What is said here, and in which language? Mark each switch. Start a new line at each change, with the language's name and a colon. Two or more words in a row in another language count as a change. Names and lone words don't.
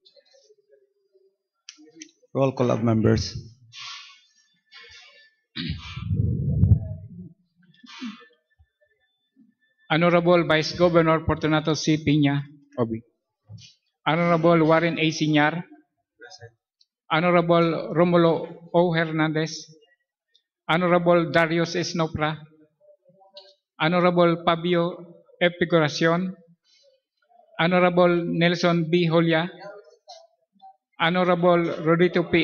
English: Roll call of members. Honorable Vice Governor Fortunato C. Piña, Obi. Honorable Warren A. Sinyar. Honorable Romulo O. Hernandez. Honorable Darius S. Nopra. Honorable Fabio F. Figuracion. Honorable Nelson B. Julia. Honorable Rodito P.